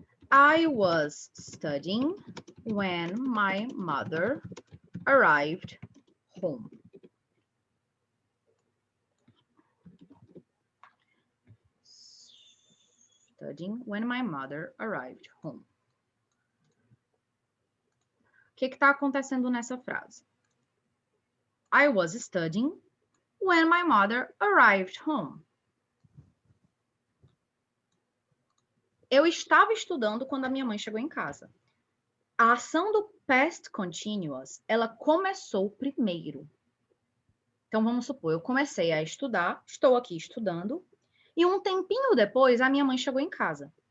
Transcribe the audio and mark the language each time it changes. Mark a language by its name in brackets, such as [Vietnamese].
[English] I was studying when my mother arrived home. Studying when my mother arrived home. [Portuguese] O que está acontecendo nessa frase? [English] I was studying when my mother arrived home. [Portuguese] Eu estava estudando quando a minha mãe chegou em casa. A ação do past continuous, ela começou primeiro. Então, vamos supor, eu comecei a estudar, estou aqui estudando, e um tempinho depois, a minha mãe chegou em casa.